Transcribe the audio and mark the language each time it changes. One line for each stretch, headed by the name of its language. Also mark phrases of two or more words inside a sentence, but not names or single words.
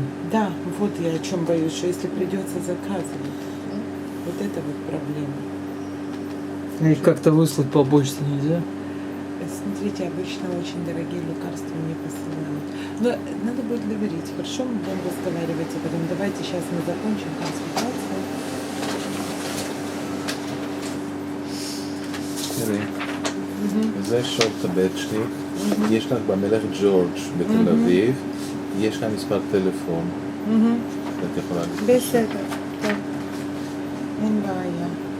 Russian: Да, вот я о чем боюсь, что если придется заказывать, вот это вот проблема. Их как-то выслать по почте нельзя? Смотрите, обычно очень дорогие лекарства не посылают. Но надо будет говорить. Хорошо, мы будем разговаривать об этом. Давайте сейчас мы закончим консультацию.
Hebrew: תראי, זה שורט טבצ'ניק, יש לך במלך ג'ורג' בתל אביב, יש לך מספר טלפון, ואת יכולה להתקשר. בסדר, טוב. אין בעיה.